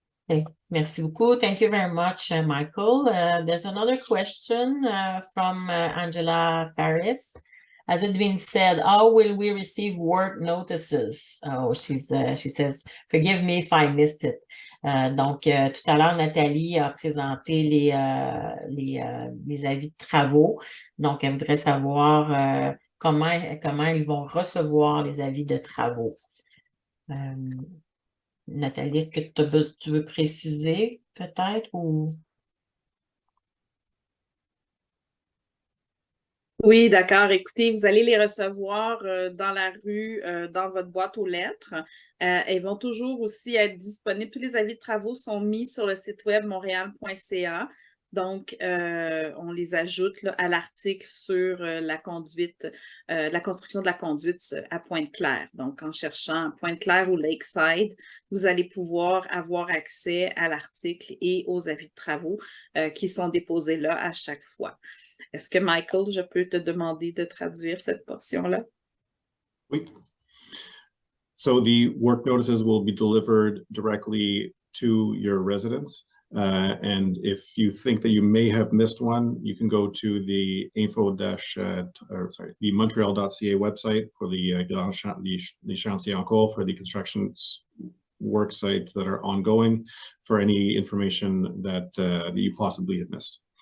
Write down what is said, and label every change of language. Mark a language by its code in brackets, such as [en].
[fr] Okay. Merci beaucoup. [en] Thank you very much, Michael. There's another question from Angela Faris. As it been said, how will we receive work notices? Oh, she says, forgive me if I missed it. [fr] Donc, tout à l'heure, Nathalie a présenté les avis de travaux. Donc, elle voudrait savoir comment ils vont recevoir les avis de travaux. Nathalie, est-ce que tu veux préciser peut-être ou... Oui, d'accord. Écoutez, vous allez les recevoir dans la rue, dans votre boîte aux lettres. Elles vont toujours aussi être disponibles. Tous les avis de travaux sont mis sur le site web montréal.ca. Donc, on les ajoute là, à l'article sur la conduite, la construction de la conduite à Pointe-Claire. Donc, en cherchant Pointe-Claire ou Lakeside, vous allez pouvoir avoir accès à l'article et aux avis de travaux qui sont déposés là à chaque fois. Est-ce que, Michael, je peux te demander de traduire cette portion-là? Oui. [en] So the work notices will be delivered directly to your residents. And if you think that you may have missed one, you can go to the the Montreal.ca website for the [fr] chantiers en cours, [en] for the construction work sites that are ongoing, for any information that you possibly have missed.